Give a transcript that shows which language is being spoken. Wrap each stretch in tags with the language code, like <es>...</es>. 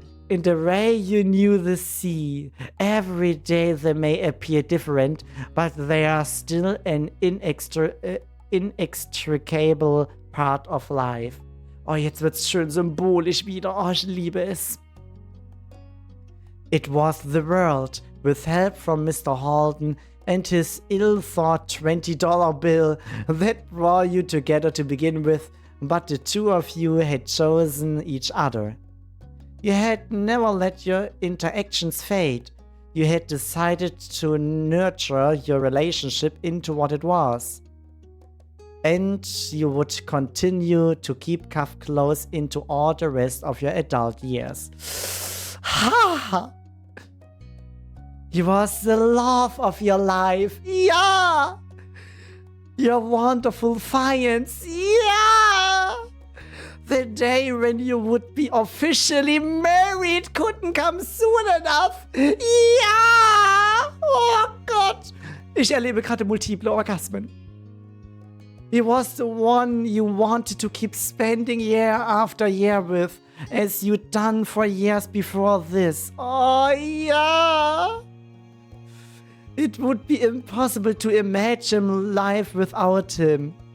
<en>In the way you knew the sea. Every day they may appear different, but they are still an inextricable part of life.</en> <de>Oh, jetzt wird's schön symbolisch wieder. Oh, ich liebe es.</de> <en>It was the world, with help from Mr. Halden and his ill-thought $20 bill, that brought you together to begin with, but the two of you had chosen each other. You had never let your interactions fade. You had decided to nurture your relationship into what it was. And you would continue to keep Kav close into all the rest of your adult years. Ha! He was the love of your life. Yeah! Your wonderful fiance. Yeah! The day when you would be officially married couldn't come soon enough.</en> <de>Ja! Oh Gott! Ich erlebe gerade multiple Orgasmen.</de> <en>He was the one you wanted to keep spending year after year with, as you'd done for years before this. Oh yeah! It would be impossible to imagine life without him.</en>